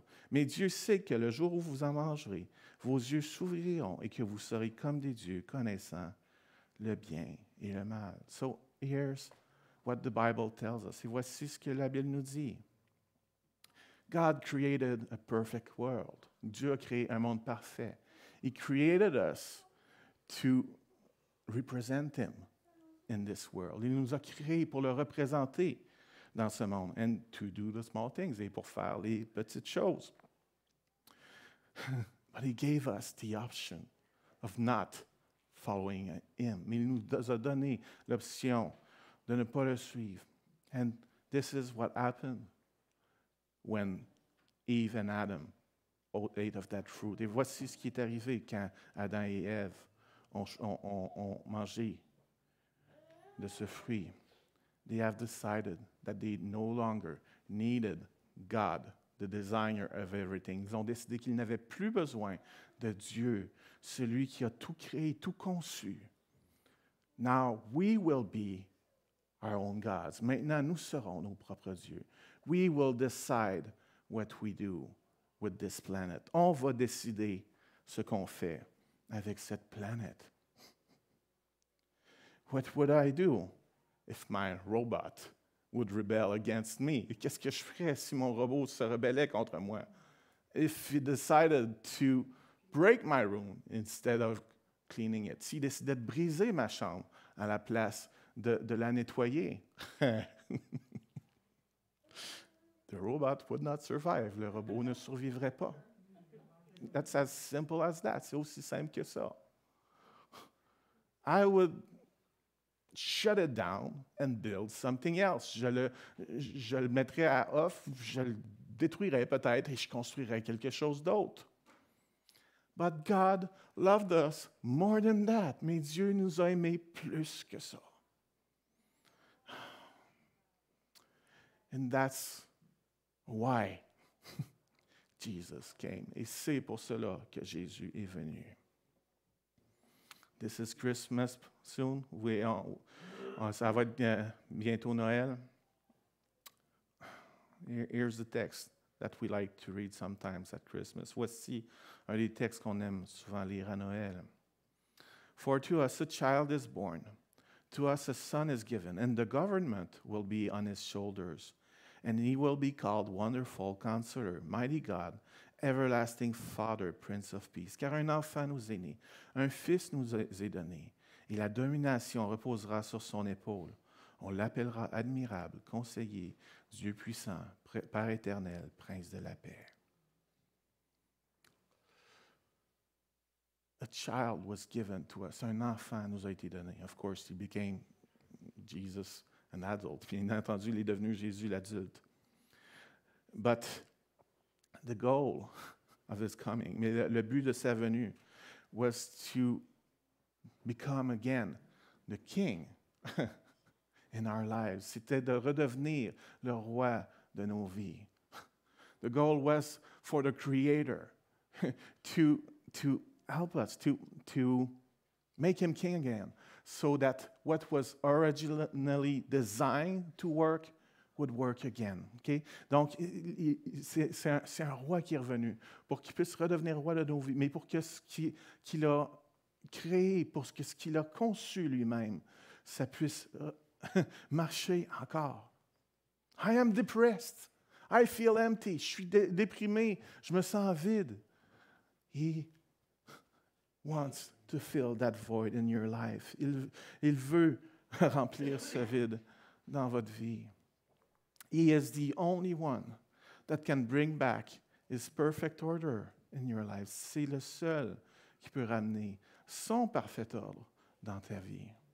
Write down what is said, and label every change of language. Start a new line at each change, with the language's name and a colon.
French: Mais Dieu sait que le jour où vous en mangerez, vos yeux s'ouvriront et que vous serez comme des dieux, connaissant le bien et le mal.
English: So here's what the Bible tells us.
French: Et voici ce que la Bible nous dit.
English: God created a perfect world.
French: Dieu a créé un monde parfait.
English: He created us to represent Him in this world.
French: Il nous a créés pour le représenter dans ce monde.
English: And to do the small things,
French: et pour faire les petites choses.
English: But He gave us the option of not following Him.
French: Mais il nous a donné l'option de ne pas le suivre.
English: And this is what happened when Eve and Adam ate of that fruit.
French: Et voici ce qui est arrivé quand Adam et Ève ont mangé de ce fruit.
English: They have decided that they no longer needed God, the designer of everything.
French: Ils ont décidé qu'ils n'avaient plus besoin de Dieu, celui qui a tout créé, tout conçu.
English: Now we will be our own gods.
French: Maintenant, nous serons nos propres dieux.
English: We will decide what we do with this planet.
French: On va décider ce qu'on fait avec cette planète.
English: What would I do if my robot would rebel against me?
French: Qu'est-ce que je ferais si mon robot se rebellait contre moi?
English: If he decided to break my room instead of cleaning it.
French: S'il décidait de briser ma chambre à la place de la nettoyer.
English: The robot would not survive.
French: Le robot ne survivrait pas.
English: That's as simple as that.
French: C'est aussi simple que ça.
English: I would shut it down and build something else.
French: Je le mettrais à off, je le détruirais peut-être et je construirais quelque chose d'autre.
English: But God loved us more than that.
French: Mais Dieu nous a aimés plus que ça.
English: And that's why Jesus came.
French: Et c'est pour cela que Jésus est venu.
English: This is Christmas soon.
French: Ça va être bientôt Noël.
English: Here's the text that we like to read sometimes at Christmas.
French: Voici un des textes qu'on aime souvent lire à Noël.
English: For to us a child is born, to us a son is given, and the government will be on his shoulders. And he will be called Wonderful Counselor, Mighty God, Everlasting Father, Prince of Peace.
French: Car un enfant nous est né, un fils nous est donné, et la domination reposera sur son épaule. On l'appellera admirable, conseiller, Dieu puissant, Père éternel, Prince de la paix.
English: A child was given to us.
French: Un enfant nous a été donné.
English: Of course, he became Jesus, an adult.
French: Bien entendu, il est devenu Jésus l'adulte.
English: But the goal of his coming,
French: mais le but de sa venue,
English: was to become again the king in our lives.
French: C'était de redevenir le roi de nos vies.
English: The goal was for the Creator to help us, to make him king again, so that what was originally designed to work would work again. Okay?
French: Donc, c'est un roi qui est revenu pour qu'il puisse redevenir roi de nos vies, mais pour que ce qu'il a créé, pour que ce qu'il a conçu lui-même, ça puisse marcher encore.
English: I am depressed. I feel empty.
French: Je suis déprimé. Je me sens vide.
English: He wants to fill that void in your life.
French: Il veut remplir ce vide dans votre vie.
English: He is the only one that can bring back his perfect order in your life.
French: C'est le seul qui peut ramener son parfait ordre dans ta vie.